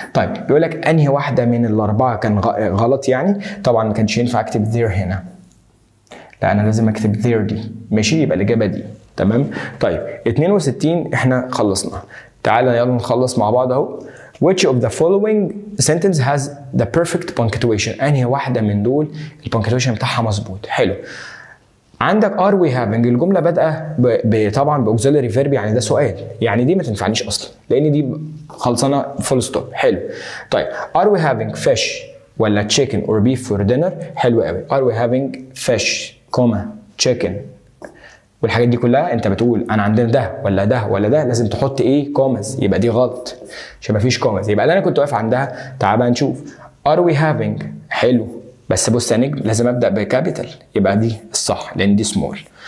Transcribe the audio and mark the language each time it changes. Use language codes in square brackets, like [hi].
[ar] طيب بيقول لك أنهي واحدة من الأربعة كان غلط يعني؟ طبعا ما كانش ينفع أكتب there هنا. لا أنا لازم أكتب there دي، ماشي؟ يبقى الإجابة دي، تمام؟ طيب 62 إحنا خلصنا. تعالى يلا نخلص مع بعض اهو. [en] Which of the following sentence has the perfect punctuation؟ [ar] انهي واحدة من دول البنكتويشن بتاعها مظبوط؟ حلو. عندك [en] are we having، [ar] الجملة بادئة طبعا باوكسيلري فيرب، يعني ده سؤال، يعني دي ما تنفعنيش اصلا لان دي خلصانة فول ستوب. حلو. طيب [en] are we having fish [ar] ولا [en] chicken or beef for dinner؟ [ar] حلو قوي. [en] are we having fish chicken [ar] والحاجات دي كلها انت بتقول انا عندنا ده ولا ده ولا ده، لازم تحط ايه؟ كومز، يبقى دي غلط عشان مفيش كومز. يبقى اللي انا كنت واقف عندها تعال بقى نشوف. [en] are we having، [ar] حلو، بس بص يا نجم لازم ابدا بكابيتال، يبقى دي الصح لان دي سمول.